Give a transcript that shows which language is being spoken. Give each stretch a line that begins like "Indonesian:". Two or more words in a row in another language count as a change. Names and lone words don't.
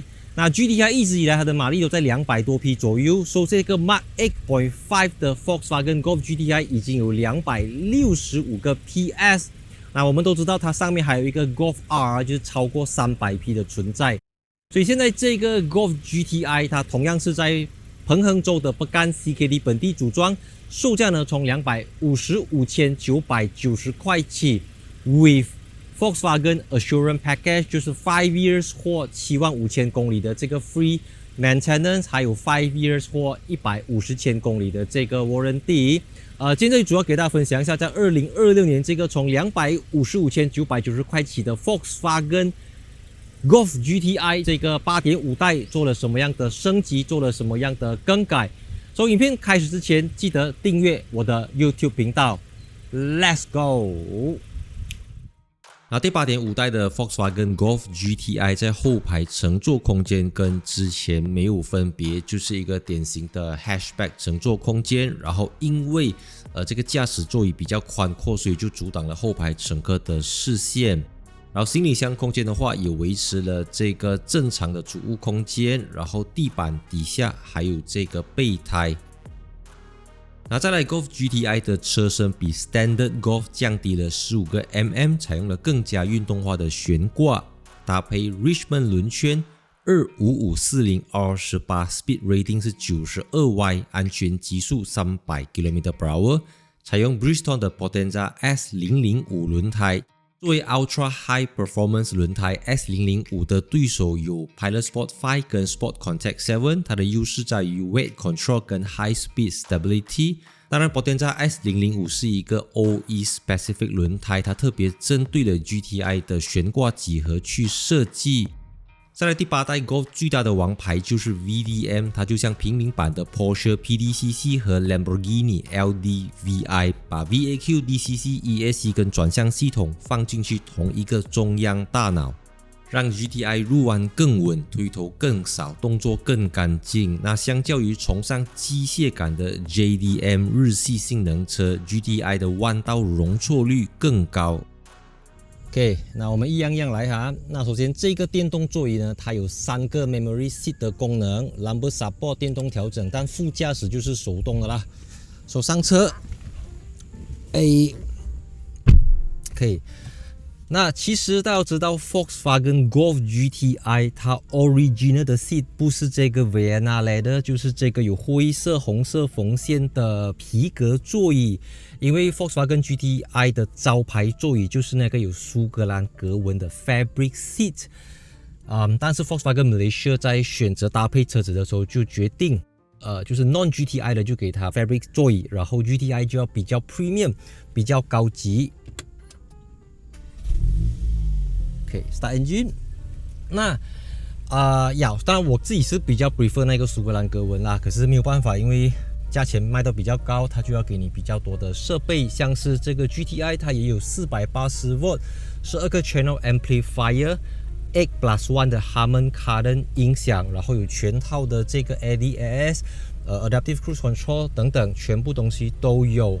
Chinese: 那 GTI 一直以來它的馬力都在200多匹左右，所以這個 Mark 8.5 的 Volkswagen Golf GTI 已經有265個 PS。那我們都知道它上面還有一個 Golf R， 就是超過300匹的存在。所以現在這個 Golf GTI 它同樣是在彭亨州的北干 CKD 本地組裝，售價呢從255,990塊起 ，
English: with Volkswagen Assurance Package
Chinese: 就是5 years 或75,000公里的這個
English: free maintenance，
Chinese: 還有5 years 或150千公里的這個 warranty。今天這裡主要給大家分享一下，在2026年這個從255,990塊起的 Volkswagen Golf GTI 這個 8.5 代做了什麼樣的升級，做了什麼樣的更改。所以影片開始之前，記得訂閱我的 YouTube 頻道。
English: Let's go！
Chinese: 那第 8.5 代的 Volkswagen Golf GTI 在後排乘坐空間跟之前沒有分別，就是一個典型的 hatchback 乘坐空間。然後因為這個駕駛座椅比較寬闊，所以就阻擋了後排乘客的視線。然後行李箱空間的話，也維持了這個正常的儲物空間，然後地板底下還有這個備胎。那再來 Golf GTI 的車身比 Standard Golf 降低了15個 mm， 採用了更加運動化的懸掛，搭配 Richmond 輪圈 25540R 18
English: Speed Rating
Chinese: 是 92Y， 安全極速300 km/h， 採用 Bridgestone 的 Potenza S005 輪胎。作為
English: Ultra High Performance
Chinese: 輪胎 S005 的對手有 Pilot Sport 5跟 Sport Contact 7， 它的優勢在於
English: Weight Control
Chinese: 跟
English: High Speed Stability。
Chinese: 當然 Potenza S005 是一個
English: OE Specific
Chinese: 輪胎，它特別針對了 GTI 的懸掛幾何去設計。再來第8代 Golf 最大的王牌就是 VDM， 它就像平民版的 Porsche PDCC 和 Lamborghini LDVI， 把 VAQ、DCC、ESC 跟轉向系統放進去同一個中央大腦，讓 GTI 入彎更穩，推頭更少，動作更乾淨。那相較於崇尚機械感的 JDM 日系性能車， GTI 的彎道容錯率更高。OK， 那我們一樣一樣來哈。那首先這個電動座椅呢，它有3個
English: Memory Seat
Chinese: 的功能 ，
English: Lumbar Support
Chinese: 電動調整，但副駕駛就是手動的啦。手上車，可以。那其實大家都知道 Volkswagen Golf GTI 它 original 的 seat 不是這個 Vienna Leather，就是這個有灰色、紅色縫線的皮革座椅。因為 Volkswagen GTI 的招牌座椅就是那個有蘇格蘭格紋的
English: Fabric Seat。
Chinese: 但是 Volkswagen Malaysia 在選擇搭配車子的時候就決定，就是 non GTI 的就給它 Fabric 座椅，然後 GTI 就要比較 premium， 比較高級。
English: OK，start engine。
Chinese: 那當然我自己是比較 prefer 那個蘇格蘭格紋啦，可是沒有辦法，因為價錢賣到比較高，它就要給你比較多的設備，像是這個 GTI 它也有480V 12個
English: channel amplifier。
Chinese: 8+1 的 Harman Kardon 音響，然後有全套的這個 ADAS、
English: Adaptive Cruise Control
Chinese: 等等，全部東西都有。